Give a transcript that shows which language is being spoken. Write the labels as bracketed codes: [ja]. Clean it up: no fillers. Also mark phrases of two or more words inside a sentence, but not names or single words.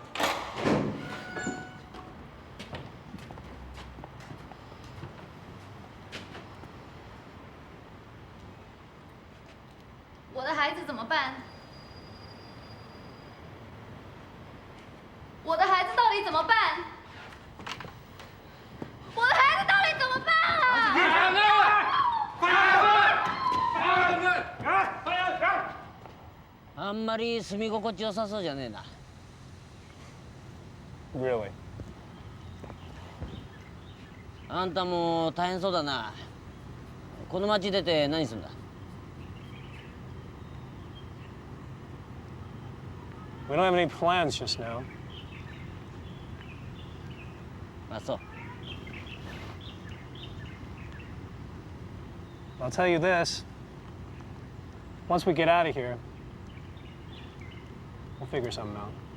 [zh] 我的孩子怎麼辦？我的孩子到底怎麼辦？我的孩子到底怎麼辦 [ja] あんまり住み心地よさそうじゃねえな。 [en] Really? [ja] あんたも大変そうだな。この町出て何するんだ？ [en] We don't have any plans just now. [ja] あ、そう。 [en] I'll tell you this. Once we get out of here, we'll figure something out.